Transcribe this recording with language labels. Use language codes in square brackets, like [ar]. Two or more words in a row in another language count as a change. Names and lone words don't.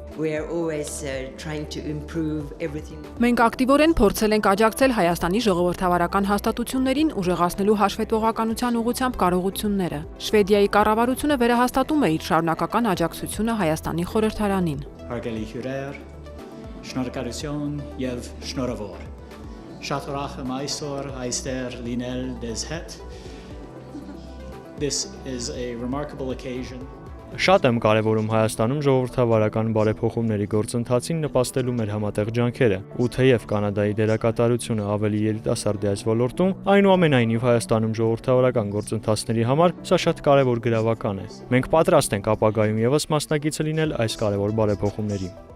[hy] Մենք ակտիվորեն փորձել ենք աջակցել Հայաստանի ժողովրդավարական հաստատություններին ուժեղացնելու հաշվետվողականության ուղղությամբ կարողությունները։ Շվեդիայի կառավարությունը վերահաստատում է իր շարունակական աջակցությունը Հայաստանի խորհրդարանին։ Հարգելի հյուրեր, շնորհակալություն եւ շնորհավոր։ Շատ ուրախ եմ այսօր այստեղ լինել ձեզ հետ։ [en] This is a remarkable occasion. [hy] Շատ եմ կարևորում Հայաստանում ժողովրդավարական բարեփոխումների գործընթացին նպաստելու մեր համատեղ ջանքերը, ու թեև Կանադայի դերակատարությունը ավելի երիտասարդ է այս ոլորտում, այնուամենայնիվ Հայաստանում ժողովրդավարական գործընթացների համար սա շատ կարևոր գրավական է։ Մենք պատրաստ ենք ապագայում եւս մասնակիցը լինել այս կարևոր բարեփոխումներին։